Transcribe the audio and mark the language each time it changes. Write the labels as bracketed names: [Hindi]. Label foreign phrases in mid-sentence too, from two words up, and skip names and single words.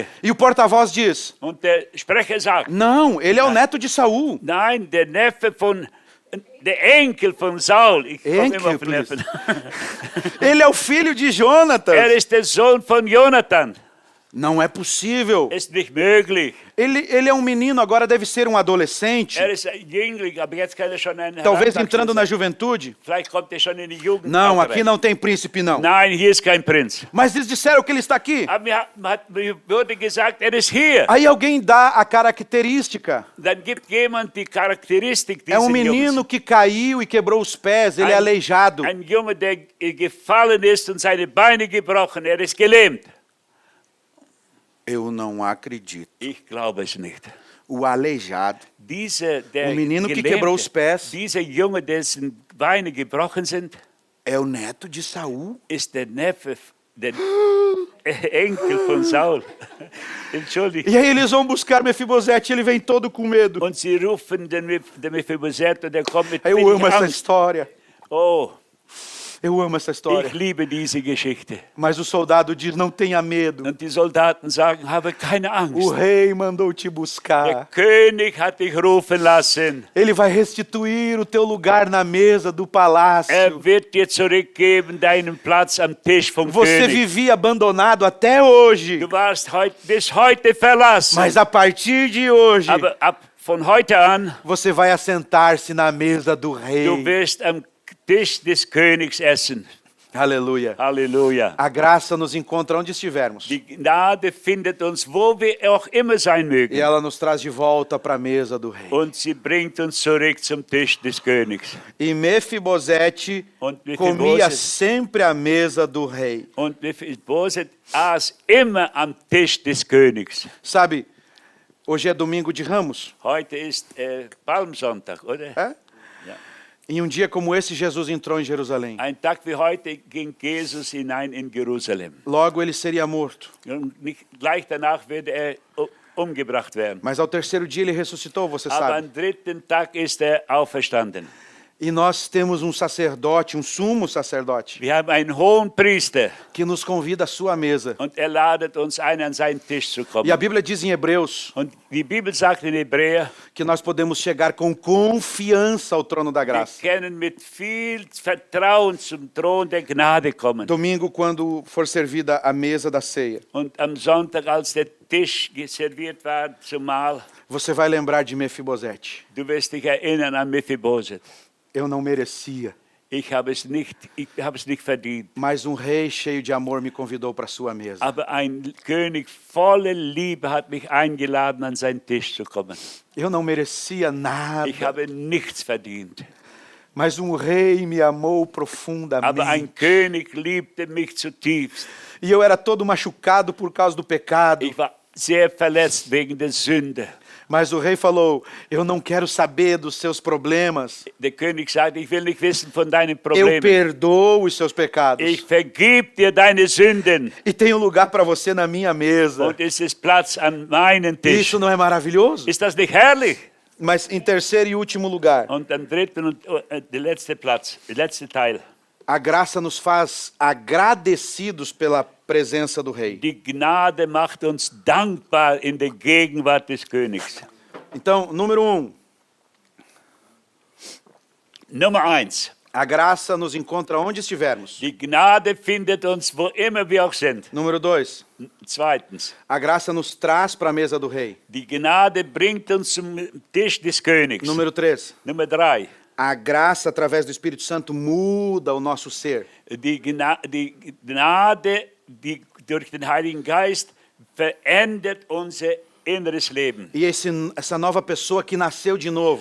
[Portuguese] E o porta-voz diz: [German] Und der Sprecher sagt, [Portuguese] não, ele é o neto de Saul. [German] nein, der Neffe der Enkel von Saul. Ich komme Enkel, immer auf den please. Neffen. [Portuguese] Ele é o filho de Jonatas. [German] Ist der Sohn von Jonathan. [Portuguese] Não é possível. [German] Ist nicht möglich. [Portuguese] Ele é um menino, agora deve ser um adolescente. [German] Ist ein Jüngling, aber jetzt kann schon ein [Portuguese] Talvez [German] Heranwachsender [Portuguese] entrando na [German] sein. [Portuguese] juventude. [German] Vielleicht kommt er schon in die Jugend. [Portuguese] Não, aqui não tem príncipe, não. [German] Nein, hier ist kein Prinz. [Portuguese] Mas eles disseram que ele está aqui. [German] Aber mir wurde gesagt, ist hier. [Portuguese] Aí alguém dá a característica. [German] Dann gibt jemand die Charakteristik [Portuguese] É um [German] dieses [Portuguese] menino [German] Jungs. [Portuguese] que caiu e quebrou os pés, ele é aleijado. [German] Ein Junge, der gefallen ist und seine Beine gebrochen, ist gelähmt. [Portuguese] Eu não acredito. [German] Ich glaube es nicht. [Portuguese] O aleijado. [German] Der [Portuguese] O menino que [German] Gelähmte, [Portuguese] quebrou os pés [German] dieser Junge, dessen Beine gebrochen sind, [Portuguese] é o neto de Saul. [German] ist der Neffe, der Enkel von Saul. Entschuldigung. [Portuguese] E aí eles vão buscar Mefibosete, ele vem todo com medo. [German] Und sie rufen den Mephibosheth und er kommt mit [Portuguese] Eu [German] wenig [Portuguese] amo essa [German] Angst. [Portuguese] história. [German] Oh, [Portuguese] Eu amo essa história. [German] ich liebe diese Geschichte. [Portuguese] Mas o soldado diz: não tenha medo. [German] Und die Soldaten sagen, habe keine [Portuguese] O [German] Angst. [Portuguese] rei mandou te [German] Der [Portuguese] buscar. [German] König hat dich rufen lassen. [Portuguese] Ele vai restituir o teu lugar na mesa do palácio. [German] Wird dir zurückgeben deinen Platz am Tisch vom [Portuguese] Você [German] König. [Portuguese] vivia abandonado até hoje. [German] Du warst bis heute verlassen. [Portuguese] Mas a partir de hoje, [German] Aber von heute an, [Portuguese] você vai assentar-se na mesa do rei. [German] du wirst am Tisch des Königs essen. [Portuguese] Aleluia. [German] Halleluja. [Portuguese] A graça nos encontra onde estivermos. [German] Die Gnade findet uns, wo wir auch immer sein [Portuguese] E [German] mögen. [Portuguese] ela nos traz de volta para a mesa do rei. [German] Und sie bringt uns zurück zum Tisch des Königs. [Portuguese] E Mefibosete [German] Und Mephibosheth- [Portuguese] comia sempre à mesa do rei. [German] Und Mephibosheth aß immer am Tisch des Königs. [Portuguese] Sabe, hoje é domingo de Ramos. [German] Heute ist Palmsonntag, oder? [Portuguese] É? Em um dia como esse, Jesus entrou em Jerusalém. [German] Ein Tag wie heute ging Jesus hinein in Jerusalem. [Portuguese] Logo ele seria morto. [German] Und gleich danach würde er umgebracht werden. [Portuguese] Mas ao terceiro dia ele ressuscitou, você [German] Aber [Portuguese] sabe. [German] am dritten Tag ist er auferstanden. [Portuguese] E nós temos um sacerdote, um sumo sacerdote, [German] Wir haben einen hohen Priester [Portuguese] que nos convida à sua mesa. [German] und er ladet uns ein, an seinen Tisch zu kommen. [Portuguese] E a Bíblia diz em Hebreus [German] Und die Bibel sagt in Hebräer, [Portuguese] que nós podemos chegar com confiança ao trono da [German] wir [Portuguese] graça. [German] können mit viel Vertrauen zum Thron der Gnade kommen. [Portuguese] Domingo, quando for servida a mesa da ceia, [German] Und am Sonntag, als der Tisch serviert war zum Mahl, [Portuguese] você vai lembrar de Mefibosete. [German] du wirst dich erinnern an Mephibosheth. [Portuguese] Eu não merecia, [German] Ich habe es nicht verdient. [Portuguese] mas um rei cheio de amor me convidou para sua mesa. [German] Aber ein König voller Liebe hat mich eingeladen, an seinen Tisch zu kommen. [Portuguese] Eu não merecia [German] Ich [Portuguese] nada, [German] habe nichts verdient. [Portuguese] mas um rei me amou [German] Aber [Portuguese] profundamente. [German] ein König liebte mich zutiefst. [Portuguese] E eu era todo machucado por causa do pecado. [German] Ich war sehr verletzt wegen der Sünde. [Portuguese] Mas o rei falou: eu não quero saber dos seus problemas. [German] Der König sagte, ich will nicht wissen von deinen [Portuguese] Eu [German] Problemen. [Portuguese] perdoo os seus pecados. [German] Ich vergib dir deine Sünden. [Portuguese] E tenho lugar para você na minha mesa. [German] Und es ist Platz an meinem Tisch. [Portuguese] Isso não é maravilhoso? [German] Ist das nicht herrlich? [Portuguese] Mas em terceiro e último lugar, [German] Und am dritten und der letzte Platz, der letzte Teil. [Portuguese] a graça nos faz agradecidos pela presença do rei. [German] Die Gnade macht uns dankbar in der Gegenwart des Königs. [Portuguese] Então, número 1, [German] Nummer 1. [Portuguese] a graça nos encontra onde estivermos. [German] Die Gnade findet uns, wo immer wir auch sind. [Portuguese] Número 2, [German] Zweitens. [Portuguese] a graça nos traz para a mesa do rei. [German] Die Gnade bringt uns zum Tisch des Königs. [Portuguese] Número 3, [German] Nummer 3. [Portuguese] a graça através do Espírito Santo muda o nosso ser. [German] Die Gnade, die durch den Heiligen Geist verändert unser inneres Leben. [Portuguese] E essa nova pessoa que nasceu de novo,